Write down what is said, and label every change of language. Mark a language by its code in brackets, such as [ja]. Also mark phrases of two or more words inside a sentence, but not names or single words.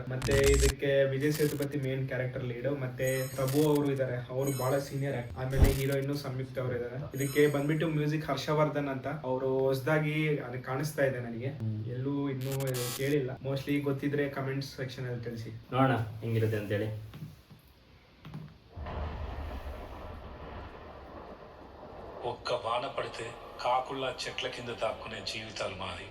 [kn] ಮತ್ತೆ ಇದಕ್ಕೆ ವಿಜಯ್ ಸೇತುಪತಿ [en] main character lead. [kn] ಮತ್ತೆ ಪ್ರಭು ಅವರು ಇದಾರೆ, ಅವರು ಬಹಳ ಸೀನಿಯರ್. ಆಮೇಲೆ ಹೀರೋಯಿನ್ ಸಂಯುಕ್ತ ಅವರು ಇದಾರೆ. ಇದಕ್ಕೆ ಬಂದ್ಬಿಟ್ಟು ಮ್ಯೂಸಿಕ್ ಹರ್ಷವರ್ಧನ್ ಅಂತ ಅವರು ಹೊಸದಾಗಿ ಅದಕ್ಕೆ ಕಾಣಿಸ್ತಾ ಇದೆ. ನನಗೆ ಎಲ್ಲೂ ಇನ್ನೂ ಕೇಳಿಲ್ಲ. ಮೋಸ್ಟ್ಲಿ ಗೊತ್ತಿದ್ರೆ [en] comments section [kn] ಅಲ್ಲಿ ತಿಳಿಸಿ, ನೋಡೋಣ ಹೆಂಗಿರುತ್ತೆ ಅಂತೇಳಿ. [te] ఒక్క వాన పడితే కాకుల్లా చెట్ల కింద దాక్కునే జీవితాలు మాది.